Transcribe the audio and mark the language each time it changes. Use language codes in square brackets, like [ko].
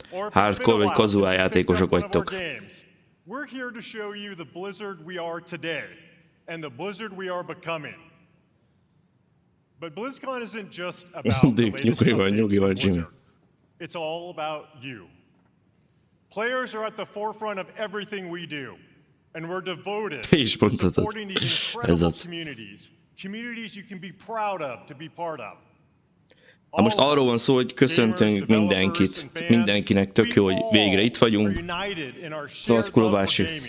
[hu] Hardcore vagy casual játékosok vagytok. [en] We're here to show you the Blizzard we are today and the Blizzard we are becoming. But BlizzCon isn't just about the latest [hu] nyugi van, Jimmy. [en] Blizzard. It's all about you. Players are at the forefront of everything we do, and we're devoted to supporting these incredible communities. Communities you can be proud of to be part of. [hu] Na most arról van szó, hogy köszöntünk mindenkit. Mindenkinek tök jó, hogy végre itt vagyunk. Szavasz Kulobási.